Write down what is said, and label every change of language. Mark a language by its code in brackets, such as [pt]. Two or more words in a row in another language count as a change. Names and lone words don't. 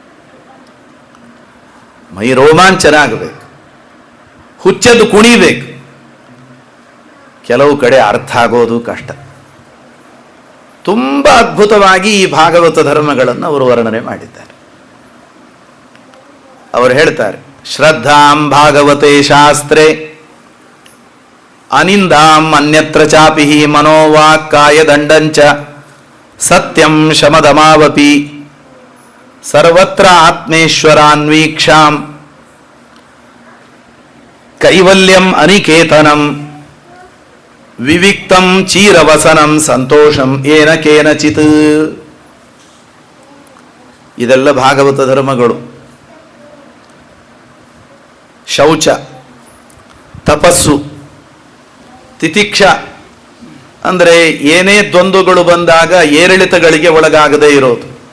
[kn] ಮೈ ರೋಮಾಂಚನ ಆಗಬೇಕು, ಹುಚ್ಚೆದ್ದು ಕುಣಿಬೇಕು. ಕೆಲವು ಕಡೆ ಅರ್ಥ ಆಗೋದು ಕಷ್ಟ. ತುಂಬ ಅದ್ಭುತವಾಗಿ ಈ ಭಾಗವತ ಧರ್ಮಗಳನ್ನು ಅವರು ವರ್ಣನೆ ಮಾಡಿದ್ದಾರೆ. ಅವರು ಹೇಳ್ತಾರೆ, [sa] ಶ್ರದ್ಧಾಂ ಭಾಗವತೆ ಶಾಸ್ತ್ರೇ ಅನಿಂದಾಂ ಅನ್ಯತ್ರ ಚಾಪಿ ಮನೋವಾಕ್ಕಾಯ ದಂಡಂಚ ಸತ್ಯಂ ಶಮದಮಾವಪಿ ಸರ್ವತ್ರ ಆತ್ಮೇಶ್ವರಾನ್ವೀಕ್ಷಾಂ ಕೈವಲ್ಯಂ ಅನಿಕೇತನಂ ವಿವಿಕ್ತಂ ಚೀರವಸನಂ ಸಂತೋಷಂ ಏನ ಕೇನಚಿತ್. [kn] ಇದೆಲ್ಲ ಭಾಗವತ ಧರ್ಮಗಳು. ಶೌಚ, ತಪಸ್ಸು, ತಿತಿಕ್ಷ ಅಂದರೆ ಏನೇ ದ್ವಂದ್ವಗಳು ಬಂದಾಗ ಏರಿಳಿತಗಳಿಗೆ ಒಳಗಾಗದೇ ಇರೋದು.